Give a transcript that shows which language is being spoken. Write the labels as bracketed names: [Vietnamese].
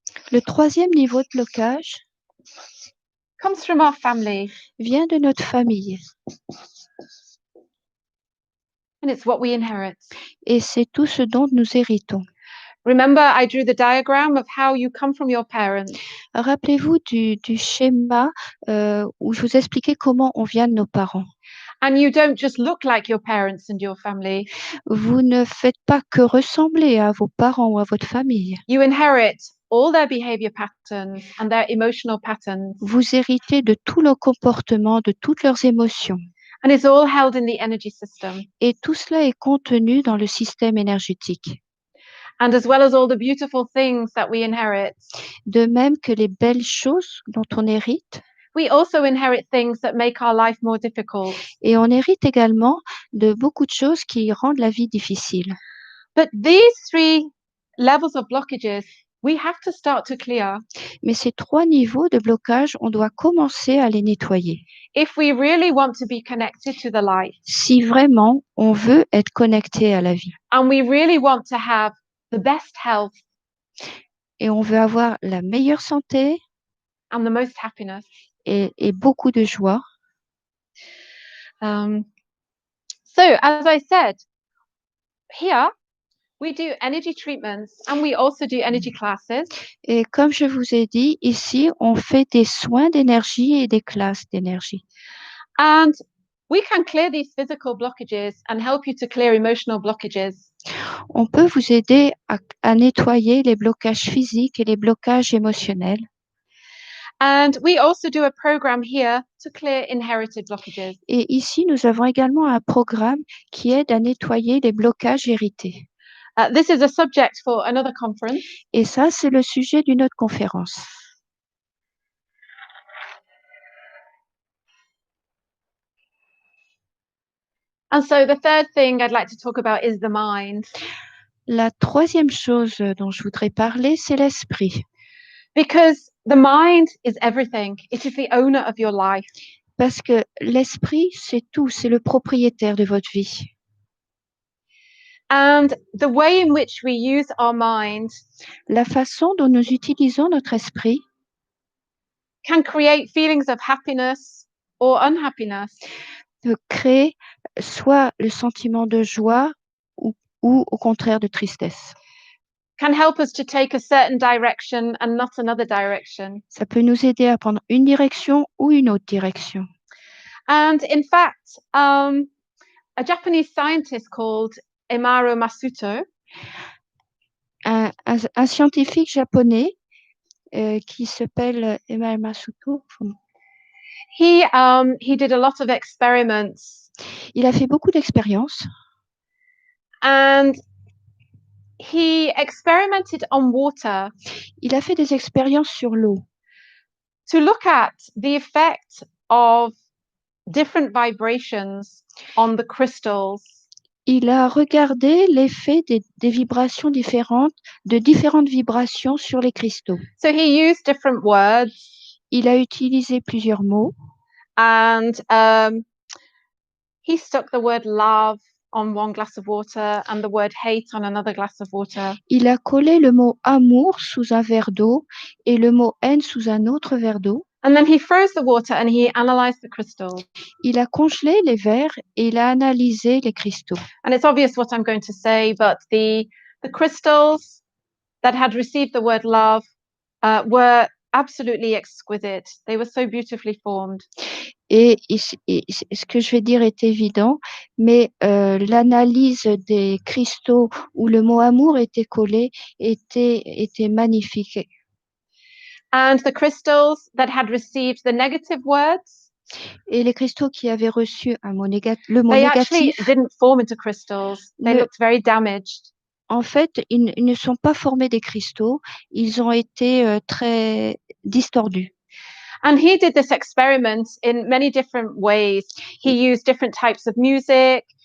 [French] Le troisième niveau de blocage [English] comes from our family. [French] Vient de notre famille. [English] And it's what we inherit. [French] Et c'est tout ce dont nous héritons. [English] Remember, I drew the diagram of how you come from your parents. [French] Rappelez-vous du schéma où je vous expliquais comment on vient de nos parents. [English] And you don't just look like your parents and your family. [French] Vous ne faites pas que ressembler à vos parents ou à votre famille. [English] You inherit all their behavior patterns and their emotional patterns. [French] Vous héritez de tout leur comportement, de toutes leurs émotions. [English] And it's all held in the energy system. [French] Et tout cela est contenu dans le système énergétique. [English] And as well as all the beautiful things that we inherit, [French] De même que les belles choses dont on hérite, [English] we also inherit things that make our life more difficult. [French] et on hérite également de beaucoup de choses qui rendent la vie difficile. [English] But these 3 levels of blockages, we have to start to clear [French] Mais ces 3 niveaux de blocage, on doit commencer à les nettoyer. [English] if we really want to be connected to the light. [French] Si vraiment on veut être connecté à la vie [English] And we really want to have the best health [French] et on veut avoir la meilleure santé [English] and the most happiness. [French] et beaucoup de joie. [English] So, as I said, here we do energy treatments and we also do energy classes. [French] Et comme je vous ai dit, ici, on fait des soins d'énergie et des classes d'énergie. [English] And we can clear these physical blockages and help you to clear emotional blockages. [French] On peut vous aider à nettoyer les blocages physiques et les blocages émotionnels. [English] And we also do a program here to clear inherited blockages. [French] Et ici, nous avons également un programme qui aide à nettoyer les blocages hérités. [English] This is a subject for another conference. [French] Et ça, c'est le sujet d'une autre conférence. [English] And so the third thing I'd like to talk about is the mind. [French] La troisième chose dont je voudrais parler, c'est l'esprit. [English] Because the mind is everything. It is the owner of your life. [French] Parce que l'esprit, c'est tout, c'est le propriétaire de votre vie. [English] And the way in which we use our mind [French] La façon dont nous utilisons notre esprit [English] can create feelings of happiness or unhappiness. [French] peut créer soit le sentiment de joie ou au contraire de tristesse. [English] Can help us to take a certain direction and not another direction. [French] Ça peut nous aider à prendre une direction ou une autre direction. [English] And in fact, a Japanese scientist called Emaro Masuto, [French] Un scientifique japonais qui s'appelle Emai Masuto, [English] he did a lot of experiments [French] il a fait beaucoup d'expériences [English] and he experimented on water [French] il a fait des expériences sur l'eau [English] to look at the effect of different vibrations on the crystals. [French] il a regardé l'effet des vibrations différentes, de différentes vibrations sur les cristaux. [English] So he used different words [French] Il a utilisé plusieurs mots [English] and he stuck the word love on one glass of water and the word hate on another glass of water. [French] il a collé le mot amour sous un verre d'eau et le mot haine sous un autre verre d'eau. [English] And then he froze the water and he analyzed the crystals. [French] Il a congelé les verres et il a analysé les cristaux. [English] And it's obvious what I'm going to say, but the crystals that had received the word love were absolutely exquisite. They were so beautifully formed. [French] Et ce que je vais dire est évident, mais l'analyse des cristaux où le mot amour était collé était magnifique. [English] And the crystals that had received the negative words, [French] Et les cristaux qui avaient reçu le mot [English] they actually [French] négatif, [English] didn't form into crystals. They looked very damaged. [French] en fait, ils ne sont pas formés des cristaux, ils ont été très distordus. [English] And he did this experiment in many different ways. He used different types of music.